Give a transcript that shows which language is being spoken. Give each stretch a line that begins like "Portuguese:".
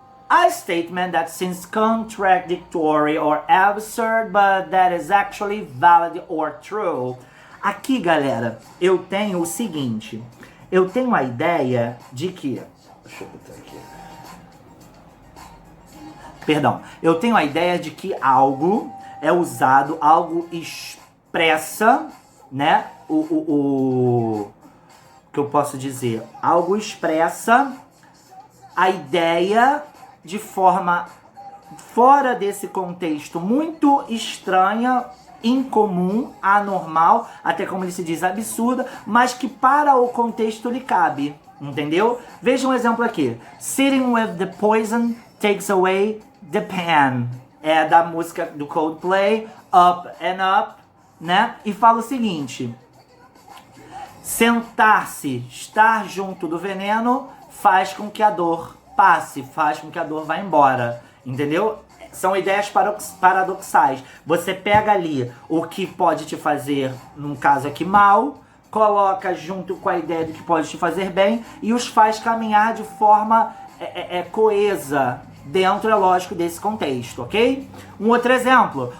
English: A statement that seems contradictory or absurd, but that is actually valid or true.
Portuguese: Aqui, galera, eu tenho o seguinte. Eu tenho a ideia de que... Deixa eu botar aqui. Perdão. Eu tenho a ideia de que algo é usado, algo expressa, né? O que eu posso dizer? Algo expressa a ideia de forma fora desse contexto muito estranha, incomum, anormal, até como ele se diz, absurda, mas que para o contexto lhe cabe, entendeu? Veja um exemplo aqui.
English: Sitting with the poison takes away the pain.
Portuguese: É da música do Coldplay, Up and Up, né? E fala o seguinte: sentar-se, estar junto do veneno, faz com que a dor passe, faz com que a dor vá embora, entendeu? São ideias paradoxais. Você pega ali o que pode te fazer, num caso aqui, mal, coloca junto com a ideia do que pode te fazer bem e os faz caminhar de forma coesa dentro, é lógico, desse contexto, ok? Um outro exemplo.